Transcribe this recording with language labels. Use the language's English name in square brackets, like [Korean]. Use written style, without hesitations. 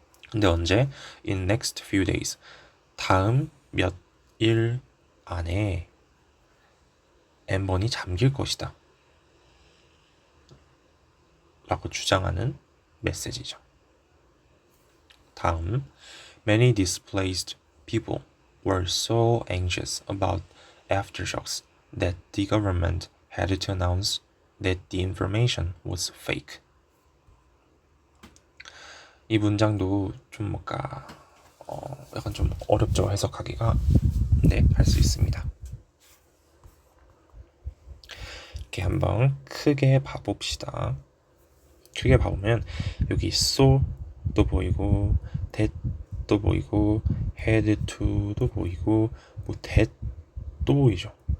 [Korean] 근데 언제? [English] in next few days. [Korean] 다음 몇 일 안에 N번이 잠길 것이다 라고 주장하는 메시지죠. [English] 다음, many displaced people were so anxious about aftershocks that the government had to announce that the information was fake. [Korean] 이 문장도 좀 뭔가 약간 좀 어렵죠, 해석하기가. 네, 할 수 있습니다. 이렇게 한번 크게 봐봅시다. 크게 봐보면 여기 so도 보이고 that도 보이고 [English] had to [Korean] 도 보이고 뭐 that도 보이죠.